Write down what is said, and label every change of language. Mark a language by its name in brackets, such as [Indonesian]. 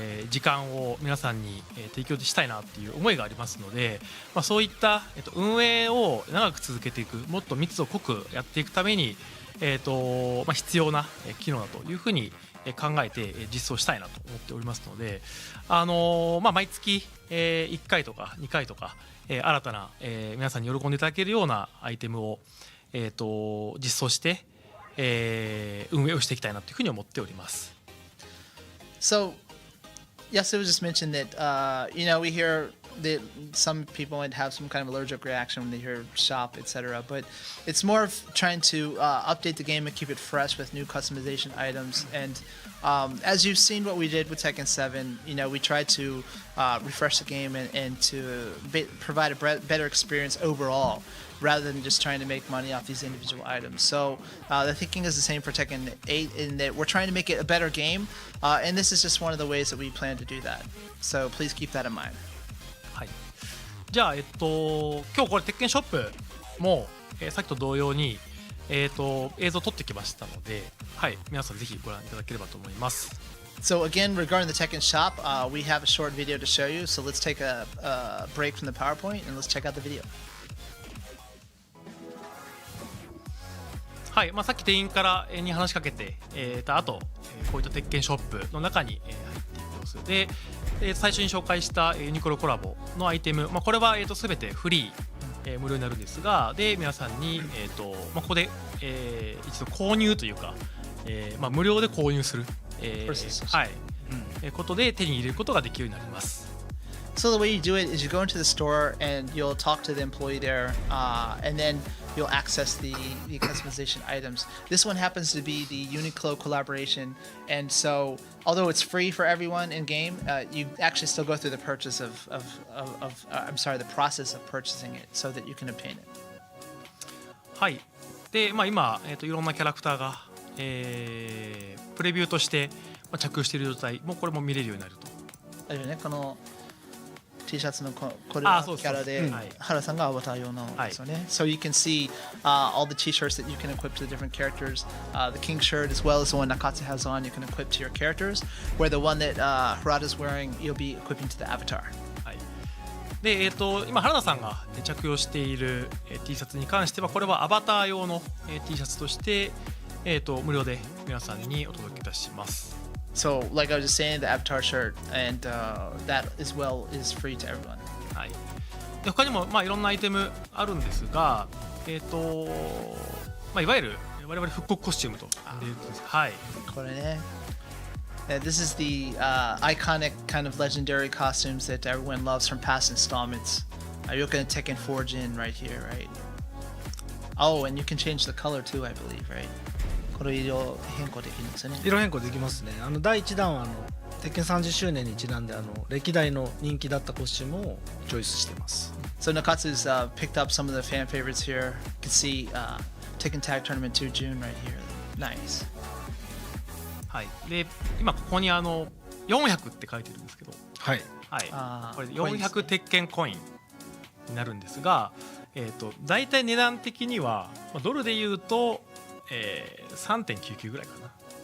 [Japanese] 時間を皆さんに、提供したいなっていう思いがありますので、そういった、運営を長く続けていく、もっと密度濃くやっていくために、必要な機能だというふうに考えて実装したいなと思っておりますので、毎月1回とか2回とか新たな皆さんに喜んでいただけるようなアイテムを実装して運営をしていきたいなというふうに思っております。 [English] So, Yasuo just mentioned that we hear that some people might have some kind of allergic reaction when they hear shop, etc. But it's more of trying to update the game and keep it fresh with new customization items. And as you've seen what we did with Tekken 7, we tried to refresh the game and to provide a better experience overall, rather than just trying to make money off these individual items. So the thinking is the same for Tekken 8 in that we're trying to make it a better game, and this is just one of the ways that we plan to do that. So please keep that in mind. [Japanese] はい、じゃあ、今日これ鉄拳ショップも、さっきと同様に、映像を撮ってきましたので、はい、皆さんぜひご覧いただければと思います。 [English] So again, regarding the Tekken shop, we have a short video to show you. So let's take a break from the PowerPoint and let's check out the video. [Japanese] はい、さっき店員からに話しかけて、あとこういった鉄拳ショップの中に入っていく様子で、最初に紹介したユニクロコラボのアイテム、これは全てフリー、無料になるんですが、で皆さんに、ここで、一度購入というか、無料で購入する、はい、ことで手に入れることができるようになります。 [English] So the way you do it is you go into the store and you'll talk to the employee there, and then you'll access the customization items. This one happens to be the Uniqlo collaboration, and so although it's free for everyone in game, you actually still go through the purchase of the process of purchasing it so that you can obtain it. [Japanese] はい。で、今、いろんなキャラクターが、プレビューとして、着用している状態もこれも見れるようになると。あれよね、このT シャツのこれはキャラで原さんがアバター用のですよね。 [English] So you can see all the T-shirts that you can equip to the different characters. The King shirt as well as the one Nakatsu has on, you can equip to your characters. Where the one that Harada's wearing, you'll be equipping to the avatar. [Japanese] はい。で、今原田さんが着用している T シャツに関してはこれはアバター用の T シャツとして、無料で皆さんにお届けいたします。 [English] So, like I was just saying, the avatar shirt and that as well is free to everyone. [Japanese] はい。で他にもいろんなアイテムあるんですが、いわゆる我々復刻コスチュームということです。はい。これね。 [English] This is the iconic kind of legendary costumes that everyone loves from past installments. You're looking at Tekken 4 Jin right here, right? Oh, and you can change the color too, I believe, right? [Japanese] これ色変更できるんですよね。色変更できますね。第1弾は鉄拳30周年にちなんで歴代の人気だったコスチュームをチョイスしています。 [English] So Nakatsu's picked up some of the fan favorites here. You can see Tekken Tag Tournament 2 June right here. Nice. [Japanese] はい。で今ここに400って書いてるんですけど、はい。はい。これ400鉄拳コインになるんですが、だいたい値段的にはドルで言うと3.99 ぐらいかな。